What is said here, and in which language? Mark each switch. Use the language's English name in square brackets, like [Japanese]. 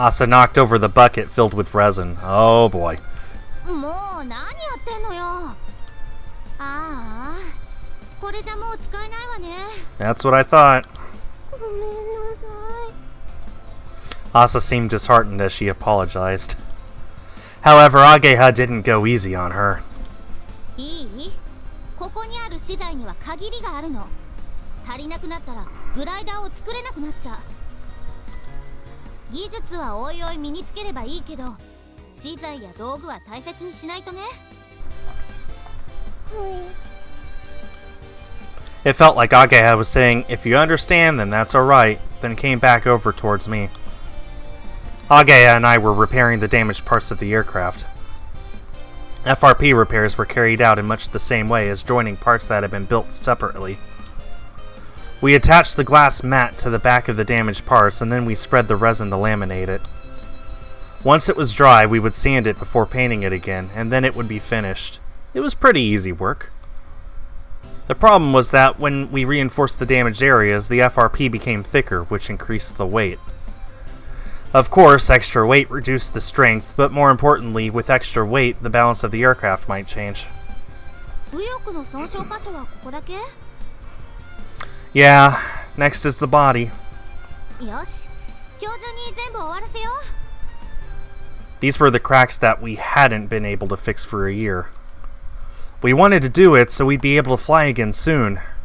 [English] Asa knocked over the bucket filled with resin. Oh boy. [Japanese] もう何やってんのよ。ああ、これじゃもう使えないわね。 [English] That's what I thought. [Japanese] ごめんなさい。 [English] Asa seemed disheartened as she apologized. However, Ageha didn't go easy on her. [Japanese] いい？ここにある資材には限りがあるの。足りなくなったらグライダーを作れなくなっちゃう。技術はおいおい身につければいいけど、資材や道具は大切にしないとね。 [English] It felt like Ageha was saying, if you understand, then that's alright, then came back over towards me. Ageha and I were repairing the damaged parts of the aircraft. FRP repairs were carried out in much the same way as joining parts that had been built separately. We attached the glass mat to the back of the damaged parts, and then we spread the resin to laminate it. Once it was dry, we would sand it before painting it again, and then it would be finished. It was pretty easy work. The problem was that when we reinforced the damaged areas, the FRP became thicker, which increased the weight. Of course, extra weight reduced the strength, but more importantly, with extra weight, the balance of the aircraft might change. [Japanese] 右翼の損傷箇所はここだけ？ [English] Yeah, next is the body. [Japanese] よし、今日中に全部終わらせよう。 [English] These were the cracks that we hadn't been able to fix for a year. We wanted to do it so we'd be able to fly again soon.